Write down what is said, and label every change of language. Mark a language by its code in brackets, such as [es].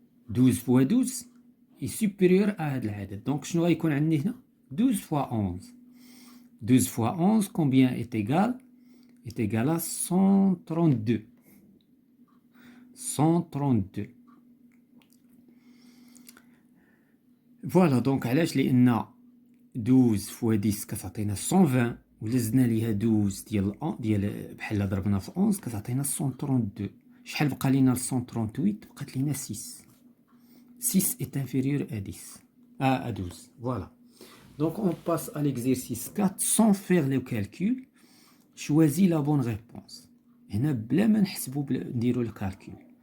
[fr] 12 fois 12 est supérieur à [ar] هذا العدد. دونك شنو غيكون عندي هنا [fr] 12 fois 11. 12 fois 11 combien est égal? Est égal à 132. 132. Voilà, donc [ar] علاش لأن [fr] 12 fois 10 [ar] كتعطينا 120 ولا زدنا ليها 12 ديال بحال ضربنا في 11 كتعطينا 132. شحال بقى لينا 138 بقات لينا 6. [fr] 6 est inférieur à 10 à 12. Voilà. Donc on passe à l'exercice 4 sans faire le calcul. Choisis la bonne réponse. [ar] هنا بلا ما نحسبوا نديروا الكالكول.